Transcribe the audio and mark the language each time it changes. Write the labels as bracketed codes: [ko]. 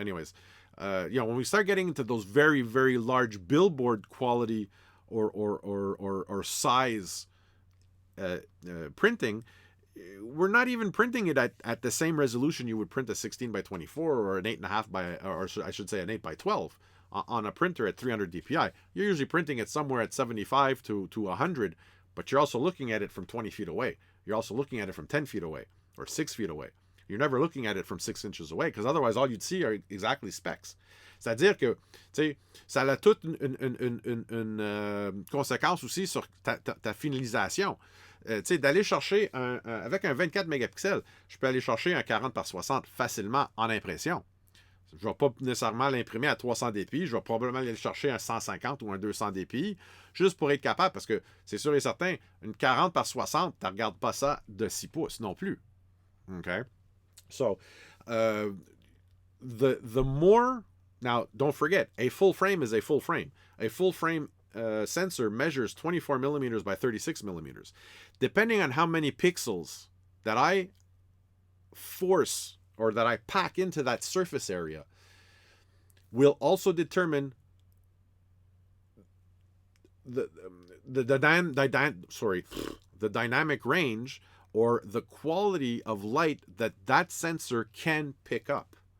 [en] Anyways, when we start getting into those very, very large billboard quality or size printing, we're not even printing it at the same resolution you would print a 16 by 24 or an 8.5 by, or I should say an 8 by 12 on a printer at 300 dpi. You're usually printing it somewhere at 75 to 100, but you're also looking at it from 20 feet away. You're also looking at it from 10 feet away or 6 feet away. You're never looking at it from 6 inches away, because otherwise all you'd see are exactly specs. [fr] C'est-à-dire que, tu sais, ça a toute une conséquence aussi sur ta finalisation. Tu sais, d'aller chercher avec un 24 mégapixels, je peux aller chercher un 40 par 60 facilement en impression. Je ne vais pas nécessairement l'imprimer à 300 dpi, je vais probablement aller chercher un 150 ou un 200 dpi, juste pour être capable, parce que c'est sûr et certain, une 40 par 60, tu ne regardes pas ça de 6 pouces non plus. [en] Okay? So, the more, now don't forget, a full frame is a full frame. A full frame sensor measures 24 millimeters by 36 millimeters. Depending on how many pixels that I force or that I pack into that surface area will also determine the dynamic range or the quality of light that sensor can pick up.